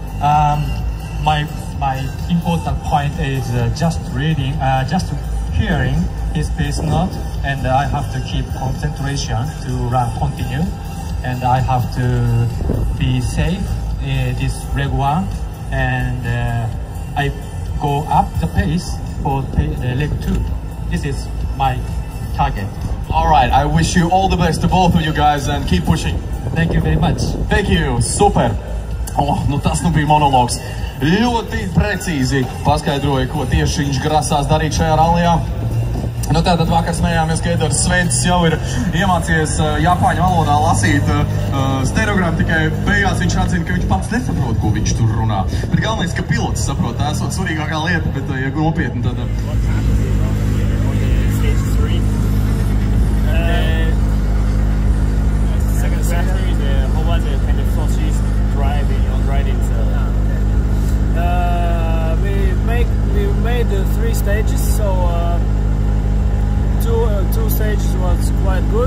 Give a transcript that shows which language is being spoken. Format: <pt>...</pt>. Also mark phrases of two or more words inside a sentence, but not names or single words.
<en>My important point is just reading, just hearing his pace note, and I have to keep concentration to run continue, and I have to be safe this leg one, and I go up the pace for leg two. This is my target. All right. I wish you all the best to both of you guys and keep pushing. Thank you very much. Thank you. Super.</en> <lv>Nu tas bija monologs. Ļoti precīzi paskaidroja, ko tieši viņš grasās darīt šajā rallijā. Tātad vakar smējāmies, ka Edgars Svencis jau ir iemācījies japāņu valodā lasīt stenogrammu, tikai beigās viņš atzina, ka viņš pats nesaprot, ko viņš tur runā. Bet galvenais, ka pilots saprot, tā esot svarīgākā lieta, bet ja nopietni, tad...</lv> <en>We made 3 stages, so two stages was quite good.</en>